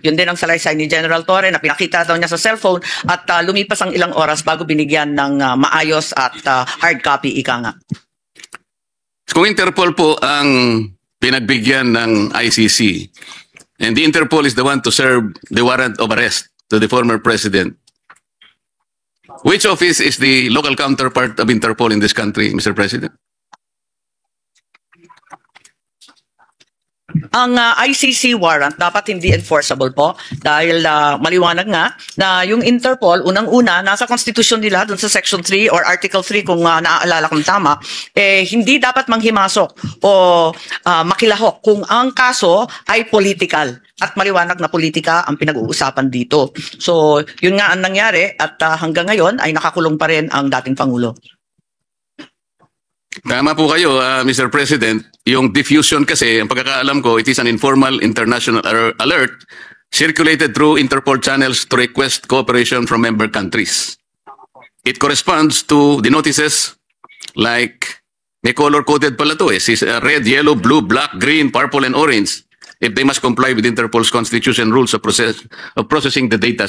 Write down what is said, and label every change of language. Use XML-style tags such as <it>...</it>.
<tl>Yun din ang salaysay ni General Torre na pinakita daw niya sa cellphone at lumipas ang ilang oras bago binigyan ng maayos at hard copy, ika nga. Kung Interpol po ang pinagbigyan ng ICC</tl> <en>and the Interpol is the one to serve the warrant of arrest to the former president, which office is the local counterpart of Interpol in this country, Mr. President?</en> <tl>Ang ICC warrant dapat hindi enforceable po dahil maliwanag nga na yung Interpol, unang-una, nasa konstitusyon nila dun sa Section 3 or Article 3 kung naaalala kong tama, hindi dapat manghimasok o makilahok kung ang kaso ay political. At maliwanag na politika ang pinag-uusapan dito. So, yun nga ang nangyari at hanggang ngayon ay nakakulong pa rin ang dating Pangulo. Tama po kayo, Mr. President. Yung diffusion kasi, ang pagkakaalam ko,</tl> <en>it is an informal international alert circulated through Interpol channels to request cooperation from member countries. It corresponds to the notices like,</en> <tl>may color-coded pala</tl> <en>to red, yellow, blue, black, green, purple, and orange if they must comply with Interpol's constitution rules of processing the data.</en>